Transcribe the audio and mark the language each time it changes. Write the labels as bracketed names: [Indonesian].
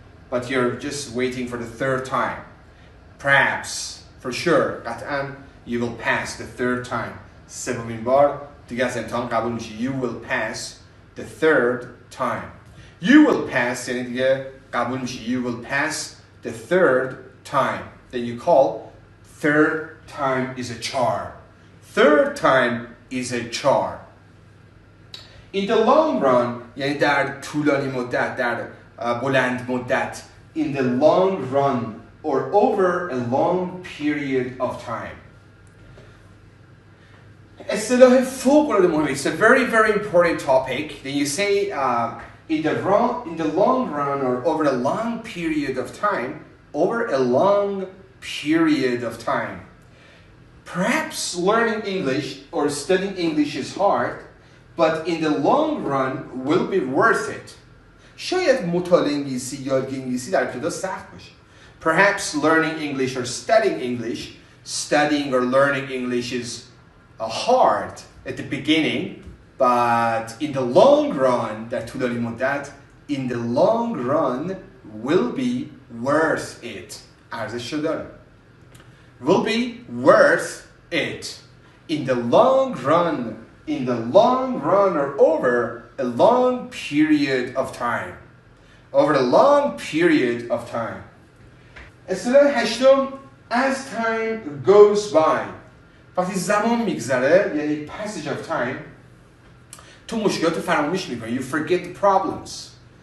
[English] But you're just waiting for the third time. Perhaps, for sure, قطعاً you will pass the third time. [Persian] سومین بار دیگه از امتحان قبول میشی. [English] You will pass the third time. You will pass [Persian] یعنی دیگه قبول میشی. [English] You will pass the third time. Then you call third time is a charm. Third time is a charm. In the long run [Persian] یعنی در طولانی مدت، در بلند مدت. [English] In the long run or over a long period of time. [Persian] اصطلاح فوق العاده مهمه. [English] It's a very, very important topic. Then you say in the long run or over a long period of time, over a long period of time. Perhaps learning English or studying English is hard, but in the long run will be worth it. [Persian] شاید مطالعه انگلیسی یا یادگیری انگلیسی در ابتدا سخت باشه. [English] Perhaps learning English or studying or learning English is hard at the beginning, but in the long run, [Persian] در طولانی مدت, [English] in the long run will be worth it. [Persian] ارزش داره. [English] Will be worth it. In the long run or over a long period of time. Over a long period of time. [Persian] اصطلاح هشتم [English] as time goes by. [Persian] وقتی زمان میگذره یعنی [English] passage of time [Persian] تو مشکلات فراموش میکنی. [English] You forget the problems.